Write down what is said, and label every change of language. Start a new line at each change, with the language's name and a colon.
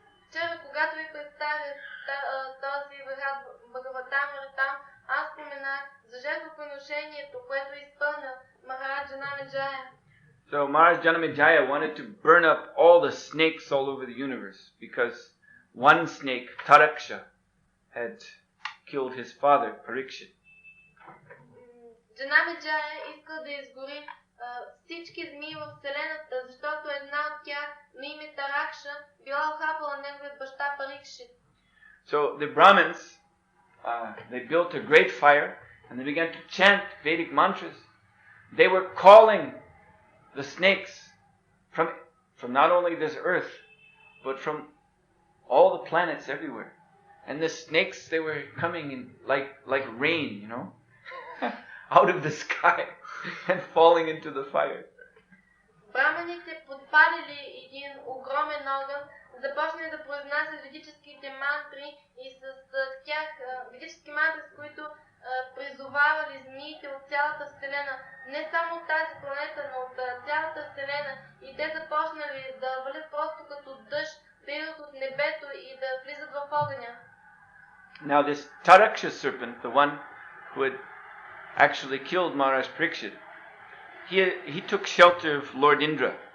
Bulgarian: Вчера, когато ви представих този Брихат Бхагаватамрита, аз споменах за жертвоприношението, което е изпълнил Махараджа Janamejaya.
English: So Maharaj Janamejaya wanted to burn up all the snakes all over the universe because one snake, Taraksha, had killed his father, Parikshit.
Bulgarian: Janamejaya искал да изгори всички змии в Вселената, защото една от тях, на име Таракша, била ухапала неговият баща Парикшит.
English: So the Brahmins, they built a great fire and they began to chant Vedic mantras. They were calling the snakes from not only this earth, but from all the planets everywhere. And the snakes, they were coming in like rain, you know, out of the sky and falling into the fire.
Bulgarian: Браманите подпалили един огромен огън, започнали да произнасят ведическите мантри и с тях ведически мантри, с които призовавали змиите от цялата Вселена, не само от тази планета, но от цялата Вселена, и те започнали да валят просто като дъжд, да идват от небето и да влизат в огъня.
English: Now this Taraksha serpent, the one who had actually killed Maharaj Parikshit, he took shelter of Lord Indra.